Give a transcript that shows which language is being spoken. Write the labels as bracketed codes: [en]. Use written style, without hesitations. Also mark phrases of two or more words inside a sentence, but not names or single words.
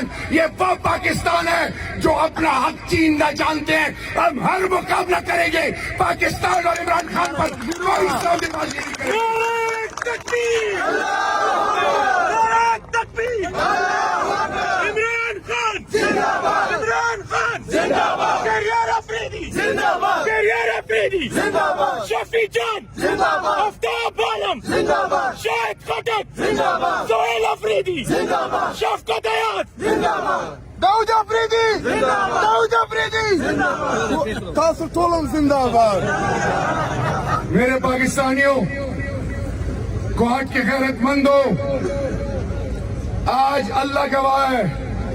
[ur] یہ وہ پاکستان ہے جو اپنا حق چیننا جانتے ہیں. ہم ہر مقابلہ کریں گے پاکستان اور عمران خان پر. کوئی سودے بازی نہیں کریں گے. عمران خان زندہ باد، عمران خان زندہ باد، کیریئر افریدی زندہ باد، کیریئر افریدی زندہ باد، شفیع جان زندہ باد، آفتاب عالم زندہ باد، شاہد خٹک زندہ باد، سہیل افریدی زندہ باد، شفقت حیات زندہ باد، داؤد افریدی زندہ باد، داؤد افریدی زندہ باد. [ps] تاسو ټول زندہ باد. [ur] میرے پاکستانیوں، کوہٹ کے غیرت مندوں، آج اللہ گواہ ہے